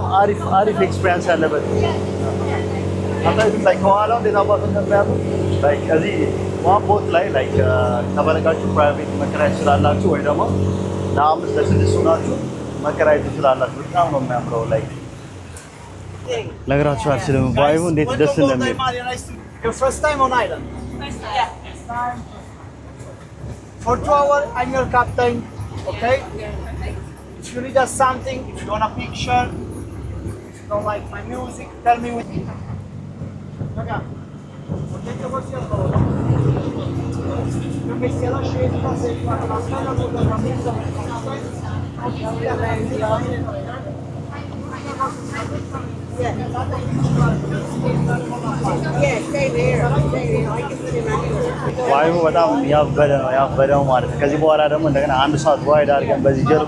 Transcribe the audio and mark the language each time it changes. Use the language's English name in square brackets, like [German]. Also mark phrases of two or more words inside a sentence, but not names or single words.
[Amharic] አሪፍ ኤክስፒሪየንስ ያለበት አታይ ላይክ ከኋላው እንዴት አባስ እንደሚያምር ላይክ እዚህ [English] one boat [Amharic] ላይ ላይክ ተበረጋችሁ ፕራይቬት መከራየት ትችላላችሁ ወይ ደግሞ ለአምስት ለስድስት ሆናችሁ መከራየት ትችላላችሁ። በጣም ነው የሚያምረው ላይክ ነግራችሁ አልችልም። ቫይቡ እንዴት ደስ እንደሚል [English] First time on island? Yeah. For 2 hours, I'm your captain, okay? If you need us something, if you want a picture, if you don't like my music, tell me with me. Okay. [Italian] Perché se la scelta, se fate una scala con la messa, [Amharic] ዋይቡ በጣም ያበደው ማለት ነው። ከዚህ በኋላ ደግሞ እንደገና አንድ ሰዓት ዋይድ አድርገን በዚህ ጀልባ